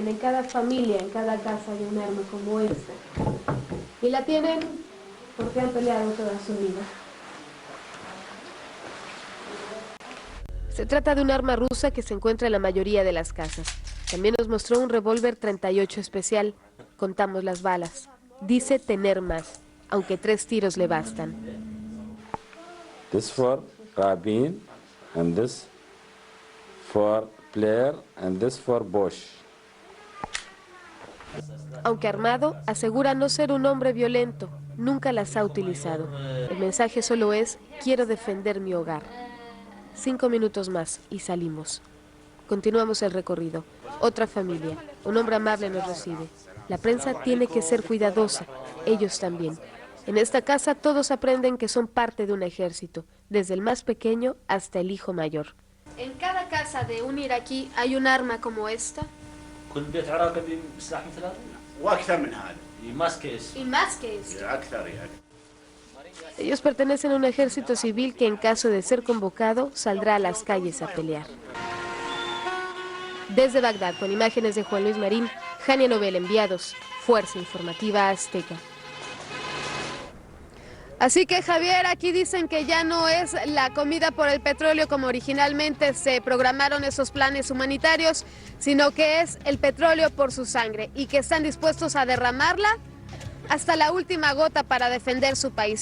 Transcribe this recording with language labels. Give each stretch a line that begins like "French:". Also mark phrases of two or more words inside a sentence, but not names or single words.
Spanish: En cada familia, en cada casa hay un arma como esta. Y la tienen porque han peleado toda su vida. Se trata de un arma rusa que se encuentra en la mayoría de las casas. También nos mostró un revólver 38 especial. Contamos las balas. Dice tener más, aunque 3 tiros le bastan.
English: This for Rabin, and this for Blair, and this for Bush.
Spanish: Aunque armado, asegura no ser un hombre violento, nunca las ha utilizado. El mensaje solo es, quiero defender mi hogar. 5 minutos más y salimos. Continuamos el recorrido. Otra familia, un hombre amable nos recibe. La prensa tiene que ser cuidadosa, ellos también. En esta casa todos aprenden que son parte de un ejército, desde el más pequeño hasta el hijo mayor. ¿En cada casa de un iraquí hay un arma como esta?
Arabic: كل بيت عراقي بسلاح مثل هذا؟ واكثر من هذا.
Spanish: Y más que eso. Y más que esto.
Arabic: اكثر يعني.
Spanish: Ellos pertenecen a un ejército civil que en caso de ser convocado saldrá a las calles a pelear. Desde Bagdad, con imágenes de Juan Luis Marín, Jania Novel, enviados, Fuerza Informativa Azteca. Así que Javier, aquí dicen que ya no es la comida por el petróleo como originalmente se programaron esos planes humanitarios, sino que es el petróleo por su sangre y que están dispuestos a derramarla hasta la última gota para defender su país.